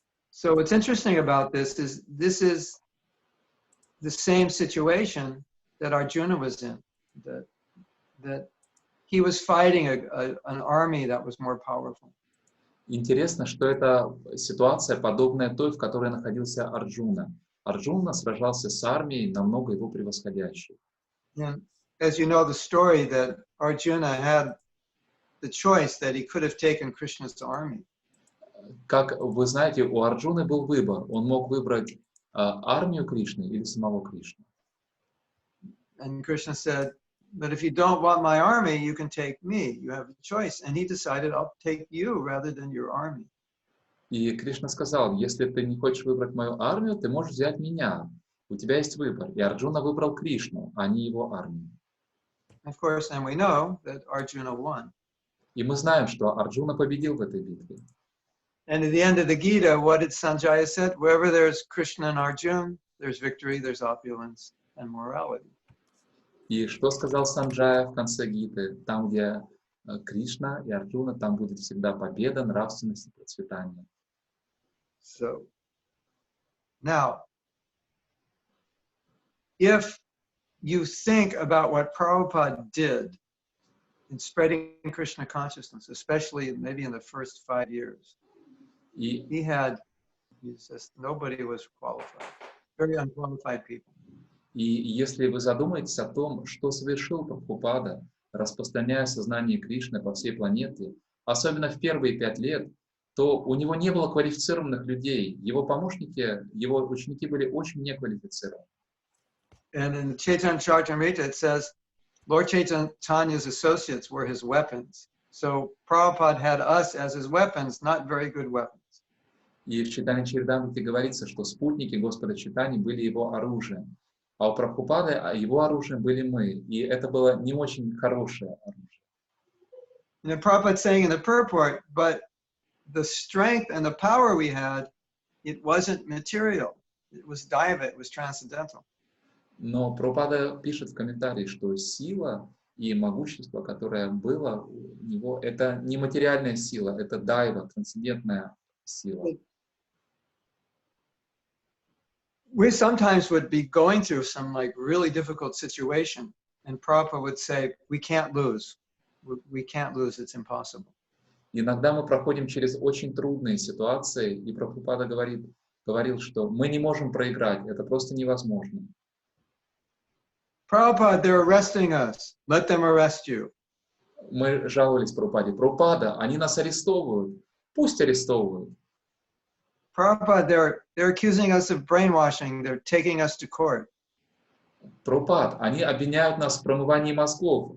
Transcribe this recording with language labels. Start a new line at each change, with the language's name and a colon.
English: So what's interesting about this is the same situation that Arjuna was in, that he was fighting an army that was more powerful.
Russian: Интересно, что эта ситуация подобная той, в которой находился Арджуна. Арджуна сражался с армией, намного его превосходящей.
English: And as you know the story, that Arjuna had the choice that he could have taken Krishna's army.
Russian: Как вы знаете, у Арджуны был выбор. Он мог выбрать армию Кришны или самого Кришну.
English: And Krishna said, but if you don't want my army, you can take me. You have a choice. And he decided, I'll take you rather than your army.
Russian: И Кришна сказал, если ты не хочешь выбрать мою армию, ты можешь взять меня. У тебя есть выбор. И Арджуна выбрал Кришну, а не его армию.
English: Of course, and we know that Arjuna won.
Russian: И мы знаем, что Арджуна победил в этой битве.
English: And at the end of the Gita, what did Sanjaya said? Wherever there's Krishna and Arjuna, there's victory, there's opulence, and morality.
Russian: И что сказал Санджая в конце Гиты? Там, где Кришна и Арджуна, там будет всегда победа, нравственность и процветание.
English: So, now, if you think about what Prabhupada did in spreading Krishna consciousness, especially maybe in the first 5 years, he says nobody was qualified, very unqualified people.
Russian: И если вы задумаетесь о том, что совершил Прабхупада, распространяя сознание Кришны по всей планете, особенно в первые 5 лет, то у него не было квалифицированных людей. Его помощники, его ученики были очень неквалифицированы.
English: And in Chaitanya Charitamrita it says, Lord Chaitanya's associates were his weapons. So Prabhupada had us as his weapons, not very good weapons.
Russian: И в Чайтанья Чаритамрите говорится, что спутники Господа Чайтаньи были его оружием. А у Прабхупады его оружием были мы. И это было не очень хорошее оружие.
English: And Prabhupada saying in the purport, but the strength and the power we had, it wasn't material. It was daiva, it was transcendental.
Russian: Но Прабхупада пишет в комментарии, что сила и могущество, которое было у него, это не материальная сила, это дайва, трансцендентная сила.
English: We sometimes would be going through some like really difficult situation, and Prabhupada would say, we can't lose. We can't lose, it's impossible.
Russian: Иногда мы проходим через очень трудные ситуации, и Прабхупада говорил, что мы не можем проиграть, это просто невозможно.
English: Prabhupada, they're arresting us. Let them arrest you.
Russian: Мы жаловались Прабхупаде. Прабхупада, они нас арестовывают. Пусть арестовывают.
English: Prabhupada, they're accusing us of brainwashing. They're taking us to court.
Russian: Прабхупад, они обвиняют нас в промывании мозгов.